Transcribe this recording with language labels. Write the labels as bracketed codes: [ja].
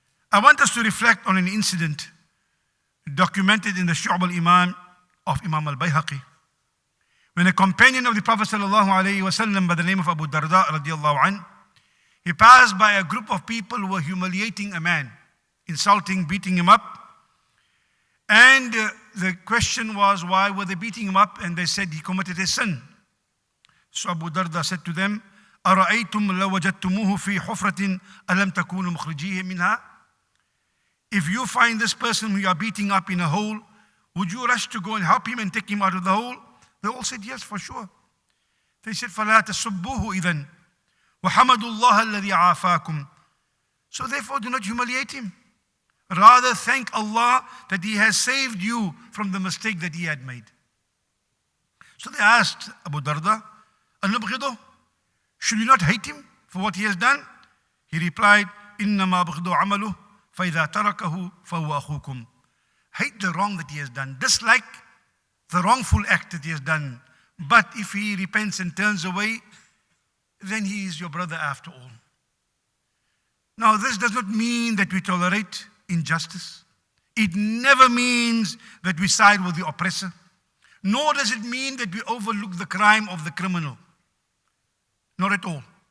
[en] I want us to reflect on an incident documented in the Shu'ab al-Iman of Imam al-Bayhaqi, when a companion of the Prophet sallallahu alaihi wasallam by the name of Abu Darda radiallahu anh, he passed by a group of people who were humiliating a man, insulting, beating him up. And the question was, why were they beating him up? And they said he committed a sin. So Abu Darda said to them, [ar] أَرَأَيْتُمْ لَوْ وَجَدْتُمُوهُ فِي حُفْرَةٍ أَلَمْ تَكُونُوا مُخْرِجِيهِ مِنْهَا. [en] If you find this person who you are beating up in a hole, would you rush to go and help him and take him out of the hole? They all said, yes, for sure. They said, [ar] فَلَا تَسُبُّوهُ إِذًا وَحَمَدُوا اللَّهَ الَّذِي عَافَاكُمْ. [en] So therefore do not humiliate him. Rather thank Allah that He has saved you from the mistake that he had made. So they asked Abu Darda, [ar] أَنُبْغِضُهُ, [en] should we not hate him for what he has done? He replied, [ar] إِنَّمَا أَبْغِضُ عَمَلُهُ فَإِذَا تَرَكَهُ فَهُوَ أَخُوكُمْ. [en] Hate the wrong that he has done, dislike the wrongful act that he has done. But if he repents and turns away, then he is your brother after all. Now this does not mean that we tolerate injustice. It never means that we side with the oppressor. Nor does it mean that we overlook the crime of the criminal. Not at all.